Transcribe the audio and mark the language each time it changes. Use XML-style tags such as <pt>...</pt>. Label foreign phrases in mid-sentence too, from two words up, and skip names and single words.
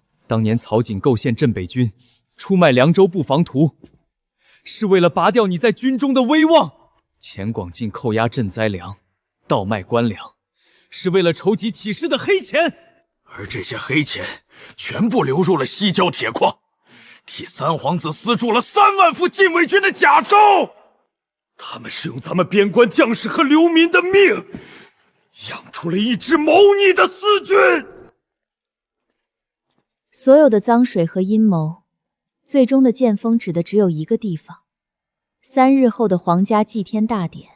<zh>當年曹瑾構陷鎮北軍，出賣涼州布防圖，是為了拔掉你在軍中的威望；錢廣進扣押賑災糧，倒賣官糧，是為了籌集起事的黑錢。而這些黑錢全部流入了西郊鐵礦，替三皇子私鑄了3萬副禁衛軍的甲胄。他們是用咱們邊關將士和流民的命， 養出了一支謀逆的私軍。所有的髒水和陰謀，最終的劍锋指的只有一個地方：3日後的皇家祭天大典。</zh>